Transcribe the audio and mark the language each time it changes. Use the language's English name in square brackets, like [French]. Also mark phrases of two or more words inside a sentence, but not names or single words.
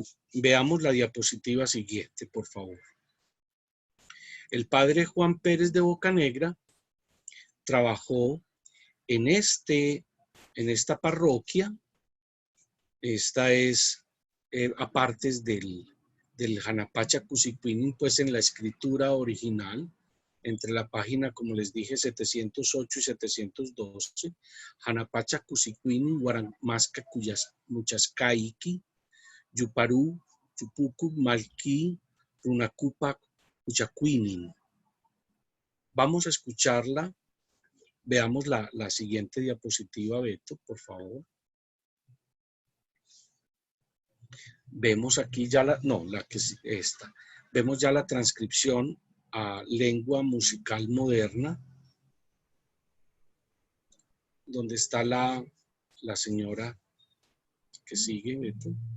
[Spanish] Veamos la diapositiva siguiente, por favor. El padre Juan Pérez de Bocanegra trabajó en esta parroquia. Esta es aparte del Janapacha Cusicuinin, pues en la escritura original, entre la página, como les dije, 708 y 712, [Quechua] Janapacha Cusicuinin, Guaramasca Muchascaiki, Yuparú, Chupucu, Malquí, Runacupa, Cuchacuinin. [Spanish] Vamos a escucharla. Veamos la siguiente diapositiva, Beto, por favor. Vemos aquí ya esta. Vemos ya la transcripción a lengua musical moderna, donde está la señora que sigue, Beto.